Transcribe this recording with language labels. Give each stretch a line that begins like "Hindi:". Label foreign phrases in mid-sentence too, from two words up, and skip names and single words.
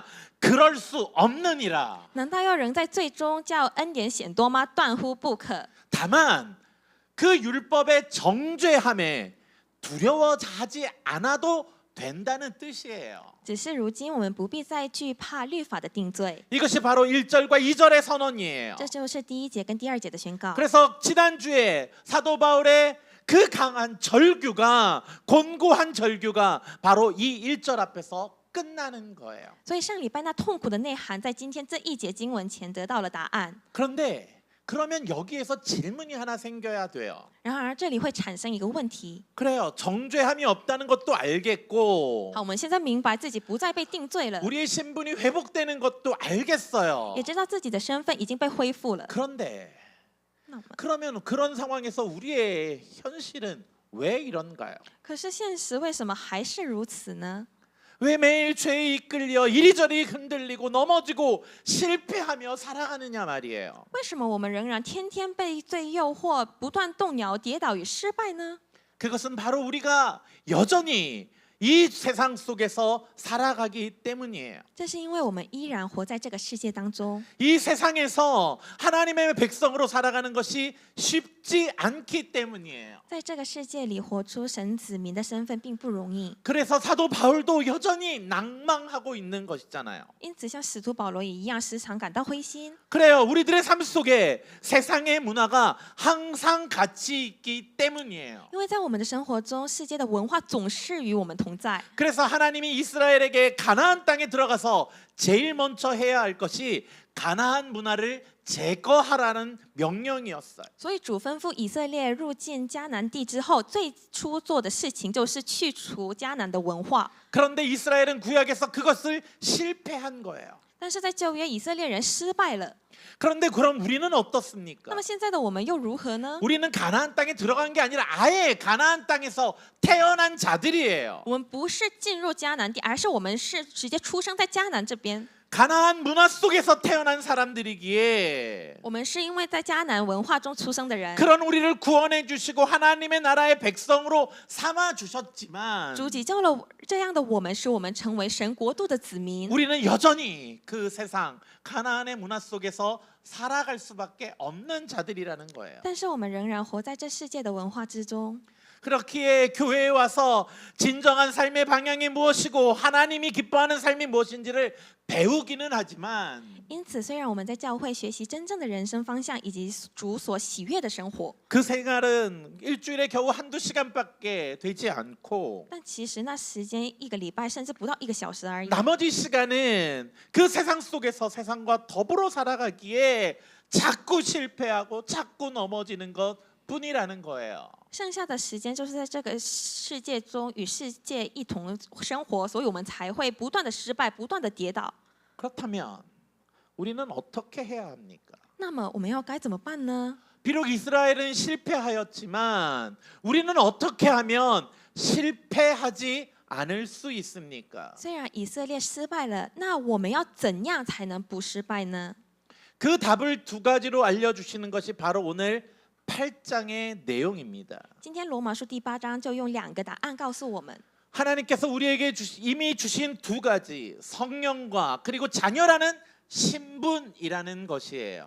Korean: 그럴 수 없느니라.
Chinese: 难道要人在罪中叫恩典显多吗？断乎不可。
Korean: 다만 그 율법의 정죄함에 두려워하지 않아도 된다는 뜻이에요.
Chinese: 只是如今我们不必再惧怕律法的定罪，
Korean: 이것이 바로 1절과 2절의 선언이에요.
Chinese: 这就是第1节跟第2节的宣告。
Korean: 그래서 지난주에 사도 바울의 그 강한 절규가 곤고한 절규가 바로 이 1절 앞에서 끝나는 거예요.
Chinese: 所以上礼拜那痛苦的内涵，在今天这一节经文前得到了答案。
Korean: 그런데 그러면 여기에서 질문이 하나 생겨야 돼요.
Chinese: 然而这里会产生一个问题，
Korean: 그래요. 정죄함이 없다는 것도 알겠고
Chinese: 好，我们现在明白自己不再被定罪了，
Korean: 우리의 신분이 회복되는 것도 알겠어요.
Chinese: 也知道自己的身份已经被恢复了。
Korean: 그런데
Chinese: 那我们
Korean: 그러면 그런 상황에서 우리의 현실은 왜 이런가요?
Chinese: 可是现实为什么还是如此呢？
Korean: 왜 매일 죄에 이끌려 이리저리 흔들리고 넘어지고 실패하며 살아가느냐 말이에요.
Chinese: 为什么我们仍然天天被罪诱惑，不断动摇、跌倒与失败呢？
Korean: 그것은 바로 우리가 여전히 이 세상 속에서 살아가기 때문이에요.
Chinese: 这是因为我们依然活在这个世界当中，
Korean: 이 세상에서 하나님의 백성으로 살아가는 것이 쉽지 않기 때문이에요.
Chinese: 在这个世界里活出神子民的身份并不容易。
Korean: 그래서 사도 바울도 여전히 낭망하고 있는 것이잖아요.
Chinese: 因此，像使徒保罗也一样，时常感到灰心。
Korean: 그래요. 우리들의 삶 속에 세상의 문화가 항상 같이 있기 때문이에요.
Chinese: 因为在我们的生活中，世界的文化总是与我们同在。
Korean: 그래서 하나님이 이스라엘에게 가나안 땅에 들어가서 제일 먼저 해야 할 것이 가나안 문화를 제거하라는 명령이었어요.
Chinese: 所以主吩咐以色列入境迦南地之后，最初做的事情就是去除迦南的文化。
Korean: 그런데 이스라엘은 구약에서 그것을 실패한 거예요.
Chinese: 但是在旧约，以色列人失败了。
Korean: 그런데 그럼 우리는
Chinese: 那
Korean: 어떻습니까?
Chinese: 么现在的我们又如何呢？
Korean: 우리는 가나안 땅에 들어간 게 아니라 아예 가나안 땅에서 태어난 자들이에요.
Chinese: 我们不是进入迦南地，而是我们是直接出生在迦南这边。
Korean: 가나안 문화 속에서 태어난 사람들이기에
Chinese: 我们是因为在迦南文化中出生的人，
Korean: 그런 우리를 구원해 주시고 하나님의 나라의 백성으로 삼아 주셨지만
Chinese: 主己救了这样的我们，使我们成为神国度的子民。
Korean: 우리는 여전히 그 세상 가나안의 문화 속에서 살아갈 수밖에 없는 자들이라는 거예요.
Chinese: 但是我们仍然活在这世界的文化之中。
Korean: 그렇기에 교회에 와서 진정한 삶의 방향이 무엇이고 하나님이 기뻐하는 삶이 무엇인지를 배우기는 하지만
Chinese: 因此，虽然我们在教会学习真正的人生方向以及主所喜悦的生活，
Korean: 그 생활은 일주일에 겨우 한두 시간밖에 되지 않고
Chinese: 但其实那时间一个礼拜甚至不到1个小时而已。
Korean: 나머지 시간은 그 세상 속에서 세상과 더불어 살아가기에 자꾸 실패하고 자꾸 넘어지는 것 뿐이라는 거예요.
Chinese: 剩下的时间就是在这个世界中与世界一同生活，所以我们才会不断的失败，不断的跌倒。
Korean: 그렇다면 우리는 어떻게 해야 합니까?
Chinese: 那么我们要该怎么办呢？
Korean: 비록 이스라엘은 실패하였지만 우리는 어떻게 하면 실패하지 않을 수 있습니까?
Chinese: 虽然以色列失败了，那我们要怎样才能不失败呢？
Korean: 그 답을 두 가지로 알려주시는 것이 바로 오늘 8장의 내용입니다.
Chinese: 今天罗马书第8章就用2个答案告诉我们。
Korean: 하나님께서 우리에게 이미 주신 두 가지 성령과 그리고 자녀라는 신분이라는 것이에요.